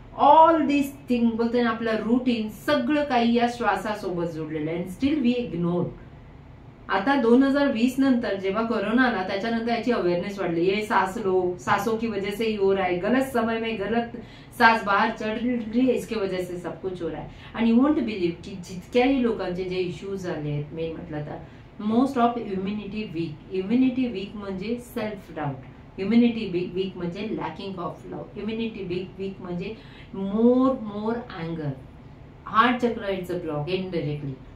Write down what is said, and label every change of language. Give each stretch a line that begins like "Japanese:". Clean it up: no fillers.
English: all this thing,
Marathi: बोलते ना, आपलं रुटीन सगळं काही या श्वासासोबत जोडलेलं आहे.
English: Still we ignore.
Marathi: आता 2020 नंतर जेव्हा कोरोना आला त्याच्यानंतर याची अवेअरनेस वाढली.
Hindi: ये सांस लो, सांसों की वजह से ही हो रहा है, गलत समय में गलत सांस बाहर चढ़ रही है, इसके वजह से सब कुछ हो रहा है.
Marathi: आणि
English: you won't believe
Marathi: की जितक्याही लोकांचे जे इश्यूज आले आहेत, मेन म्हटलं तर
English: Most of immunity weak.
Marathi: Immunity weak म्हणजे सेल्फ डाऊट, इम्युनिटी वीक म्हणजे
English: lacking of love,
Marathi: immunity weak म्हणजे
English: मोर अँगर,
Marathi: हार्ट चक्र
English: It's a block indirectly.